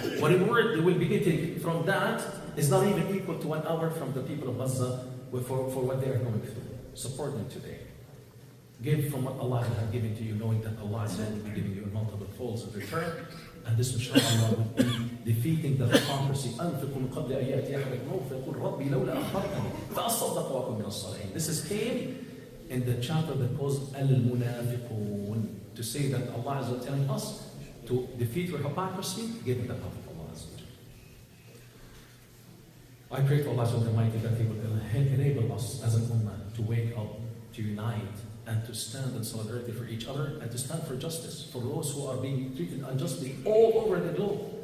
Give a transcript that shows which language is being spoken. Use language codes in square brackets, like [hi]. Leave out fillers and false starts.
[en] What reward they will be getting from that is not even equal to 1 hour from the people of Gaza for what they are going through. Support them today. Give from what Allah has given to you, knowing that Allah is going to be giving you in multiple folds of return. And this, inshallah, will be defeating the hypocrisy. [ar] أنفقوا من قبل أن يأتي أحدكم الموت فيقول ربي لولا أخرتني فأصدق وأكن من الصالحين. [en] This is came in the chapter that calls Al-Munafiqun, to say that Allah is telling us to defeat your hypocrisy, give it the path of Allah. I pray to Allah Almighty that He will enable us as an ummah to wake up, to unite, and to stand in solidarity for each other, and to stand for justice for those who are being treated unjustly all over the globe.